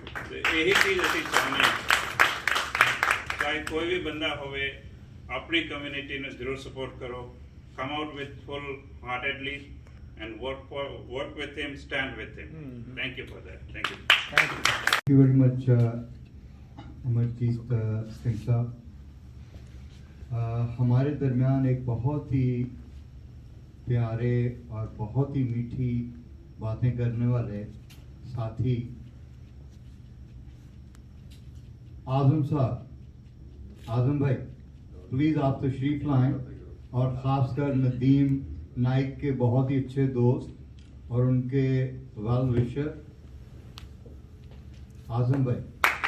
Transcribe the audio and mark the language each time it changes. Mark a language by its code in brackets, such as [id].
[pa] ਤੇ ਇਹੀ ਚੀਜ਼ ਅਸੀਂ ਚਾਹੁੰਦੇ ਹਾਂ, ਚਾਹੇ ਕੋਈ ਵੀ ਬੰਦਾ ਹੋਵੇ, ਆਪਣੀ ਕਮਿਊਨਿਟੀ ਨੂੰ ਜ਼ਰੂਰ ਸਪੋਰਟ ਕਰੋ, [en] come out with full heartedly and work with him, stand with him. Thank you for that. Thank you. Thank you very much, Amarjit Singh Sahab. [hi] हमारे दरमियान एक बहुत ही प्यारे और बहुत ही मीठी बातें करने वाले साथी आजम साहब, आजम भाई प्लीज़ आप तशरीफ़ लाएं, और ख़ासकर नदीम नाइक के बहुत ही अच्छे दोस्त और उनके वेल विशर आजम भाई।